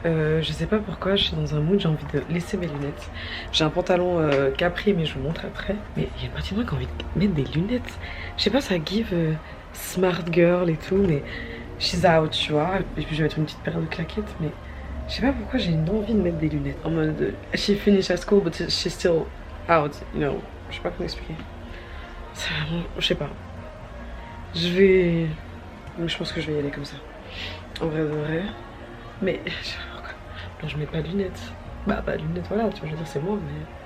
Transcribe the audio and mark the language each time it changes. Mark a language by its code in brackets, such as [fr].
[fr] Je sais pas pourquoi, je suis dans un mood, j'ai envie de laisser mes lunettes. J'ai un pantalon Capri, mais je vous montre après. Mais il y a une partie de moi qui a envie de mettre des lunettes. Je sais pas, ça [en] give smart girl [fr] et tout, mais [en] she's out, [fr] tu vois. Et puis je vais mettre une petite paire de claquettes, mais je sais pas pourquoi j'ai une envie de mettre des lunettes. En mode, [en] she finished at school, but she's still out, you know. [fr] Je sais pas comment expliquer. Je sais pas. Je pense que je vais y aller comme ça. En vrai de vrai. Mais je sais pas pourquoi. Non, je mets pas de lunettes. Bah, pas de lunettes, voilà, tu vois, je veux dire, c'est moi, mais.